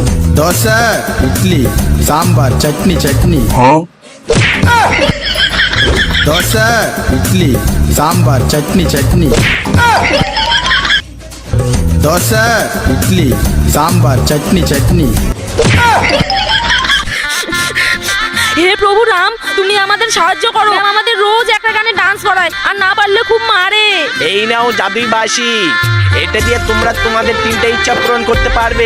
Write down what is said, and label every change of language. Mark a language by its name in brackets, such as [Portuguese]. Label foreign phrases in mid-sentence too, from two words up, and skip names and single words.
[Bangla] దోశ ఇడ్లీ సాంబార్ చట్నీ చట్నీ దోశ ఇడ్లీ సాంబార్ చట్నీ చట్నీ దోశ ইডলি সাম্বার চটনি চটনি। হে প্রভু রাম, তুমি আমাদের সাহায্য করো। আমাদের রোজ একটা গানে ডান্স করায়, আর না পারলে খুব মারে। এই নাও জাদুই বাঁশি, এটা দিয়ে তোমরা তোমাদের 3টা ইচ্ছা পূরণ করতে পারবে।